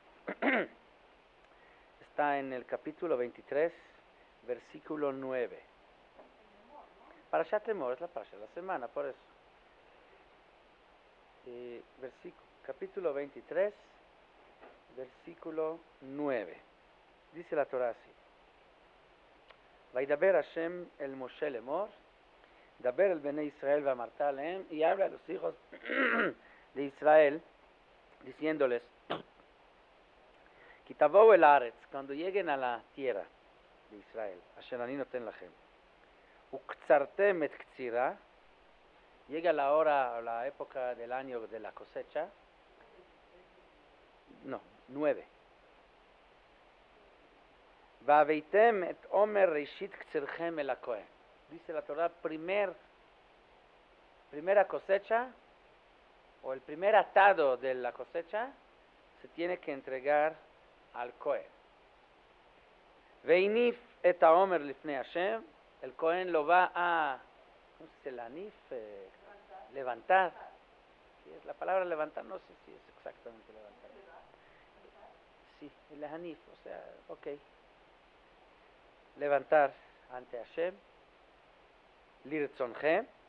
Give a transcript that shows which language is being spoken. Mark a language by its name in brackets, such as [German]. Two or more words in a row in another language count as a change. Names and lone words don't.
[Spanish] Está en el capítulo 23, versículo 9. Parashat Emor es la parasha de la semana, por eso. Capítulo 23, versículo 9. Dice la Torah así: [Hebrew] וידבר השם אל משה לאמר דבר אל בני ישראל ואמרת אלהם, [Spanish] y habla a los hijos de Israel, diciéndoles: [Hebrew] כי תבואו אל הארץ, [Spanish] cuando lleguen a la tierra de Israel, [Hebrew] אשר אני נותן לכם וקצרתם את קצירה, [Spanish] llega la hora, la época del año de la cosecha. No, 9. [Hebrew] והבאתם את עומר ראשית קצירכם אל הכהן. [Spanish] Dice la Torah, primera cosecha, o el primer atado de la cosecha, se tiene que entregar al Cohen. [Hebrew] והניף את העומר לפני השם, [Spanish] el Cohen lo va a, ¿cómo se dice? Lanif, levantar. La palabra levantar no sé si es exactamente levantar. Sí, el hanif, o sea, ok. Levantar ante Hashem. Lirtzonhem.